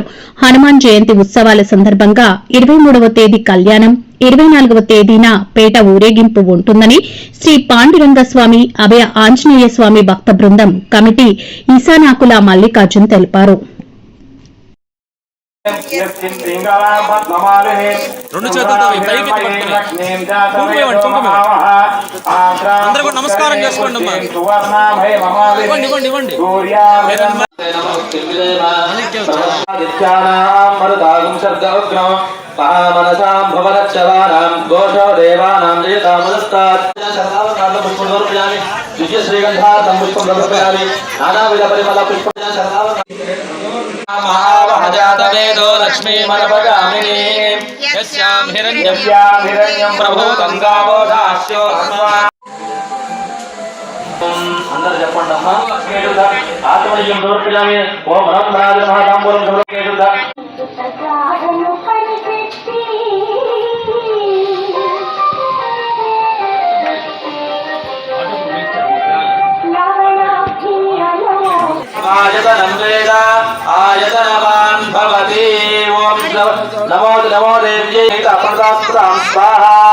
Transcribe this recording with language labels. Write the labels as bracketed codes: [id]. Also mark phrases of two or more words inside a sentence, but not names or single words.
[te] హనుమాన్ జయంతి ఉత్సవాల సందర్భంగా 23వ తేదీ కళ్యాణం, 24వ తేదీన పేట ఊరేగింపు ఉంటుందని శ్రీ పాండురంగస్వామి అభయ ఆంజనేయ స్వామి భక్త బృందం కమిటీ ఈశానాకుల మల్లికార్జున్ తెలిపారు. నమస్కారం చేసుకోండి. [sa] महामनसां भवरक्षवानां घोषो देवानां जयतामदस्तात् सर्वावतारं पुष्पं समर्पयामि द्वितीय श्रीगन्धार्थं पुष्पं समर्पयामि नानाविध परिमल पुष्पं महावहजातवेदो लक्ष्मीमनपगामिनी यस्यां हिरण्यं प्रभूतं गावो दास्यो अंदर [te] చెప్పండి అమ్మా [sa] ఆత్మనియం సమర్పయామి ఓం నమః నారాయణ మహాతాంబూలం సమర్పయామి आयतनं वेद आयतनवान् भवति ओम नमो नमो देव्यै तपदास्त्रां स्वाहा